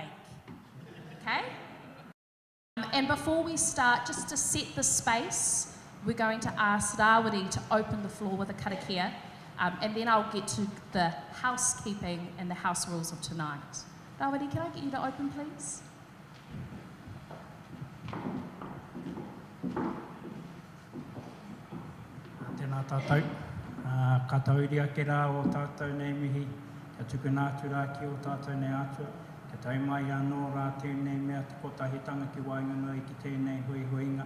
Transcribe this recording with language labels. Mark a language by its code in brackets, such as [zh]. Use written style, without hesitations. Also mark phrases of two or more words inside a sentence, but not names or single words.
[en] Okay? And before we start, just to set the space, we're going to ask Rawiri to open the floor with a karakia, and then I'll get to the housekeeping and the house rules of tonight. Rawiri, can I get you to open, please? [mi] Tēnā tātou. Ka tauiria ke rā o tātou nei mihi. Ka tukuna atu rā ki o tātou nei atua. Ka taumai anō rā tēnei mea te kotahitanga ki waingano i ki tēnei hui-huinga.